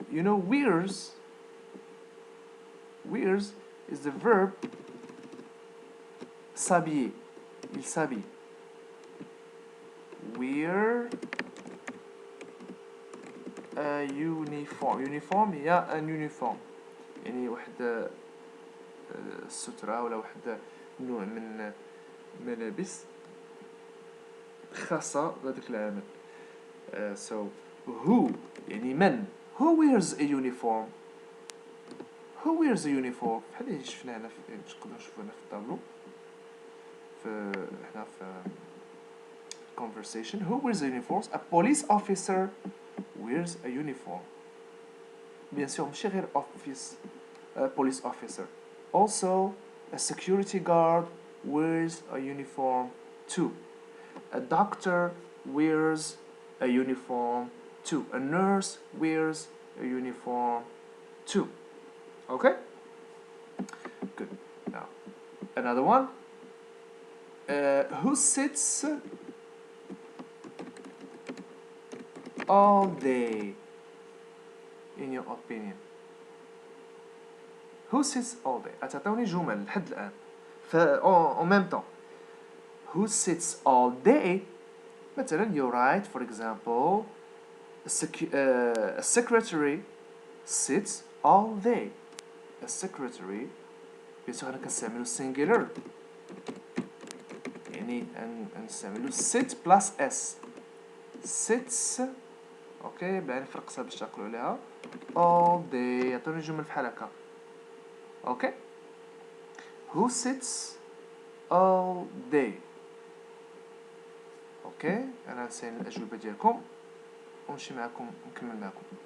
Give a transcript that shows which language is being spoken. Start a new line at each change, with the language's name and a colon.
English: You know, wears is the verb
French: s'habiller. Il s'habille.
English: Wear a uniform. Uniform هي an uniform.
Arabic: يعني واحد السترة ولا واحد نوع من ملابس خاصة بهذاك العمل.
English: So who
Arabic: يعني من.
English: Who wears a uniform? Who wears a uniform؟
Arabic: بحال اللي شفنا هنا نقدروا نشوفوا هنا في الطابلو هنا في conversation.
English: Who wears a uniform? A police officer wears a uniform.
French: Bien sûr
Arabic: ماشي غير
English: police officer. Also a security guard wears a uniform too. A doctor wears a uniform too. A nurse wears a uniform too. Okay? Good. Now, another one. Who sits all day, in your opinion? Who sits all day?
Arabic: أتعطوني جمل لحد الآن.
French: En même temps.
English: Who sits all day? مثلا you write, for example, a secretary sits all day. A secretary
French: bien sûr
Arabic: أنا كنستعملو
English: singular
Arabic: يعني نستعملو
English: sit plus s.
Arabic: sits اوكي باين فرقتها باش تعقلوا عليها.
English: all day
Arabic: يعطوني جمل بحال هكا.
English: Okay. Who sits all day?
Arabic: اوكي انا نسين الاجوبه ديالكم ونمشي معكم نكمل معكم.